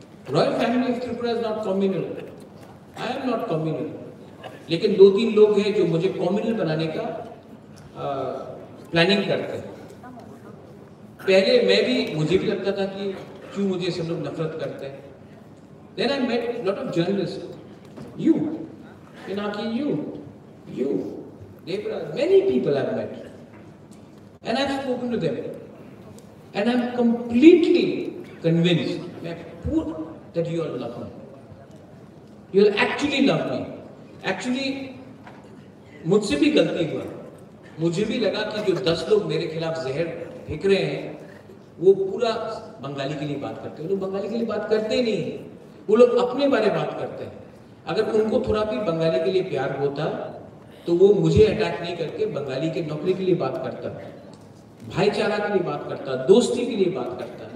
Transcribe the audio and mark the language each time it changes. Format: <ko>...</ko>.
<en>Royal family of Tripura is not communal. I am not communal.</en> <hi>लेकिन 2-3 लोग हैं जो मुझे कम्युनल बनाने का प्लानिंग करते हैं। पहले मुझे भी लगता था कि क्यों मुझे सब लोग नफरत करते हैं।</hi> <en>Then I met lot of journalists. You, Pinaki, you, Devraj, many people I've met, and I've spoken to them, and I'm completely convinced that you all love me. You will actually love me.</en> <hi>Actually, मुझसे भी गलती हुआ। मुझे भी लगा कि जो 10 लोग मेरे खिलाफ जहर फेंक रहे हैं, वो पूरा बंगाली के लिए बात करते हैं। वो लोग बंगाली के लिए बात करते ही नहीं, वो लोग अपने बारे में बात करते हैं। अगर उनको थोड़ा भी बंगाली के लिए प्यार होता तो वो मुझे अटैक नहीं करके बंगाली के नौकरी के लिए बात करता, भाईचारा के लिए बात करता, दोस्ती के लिए बात करता।</hi>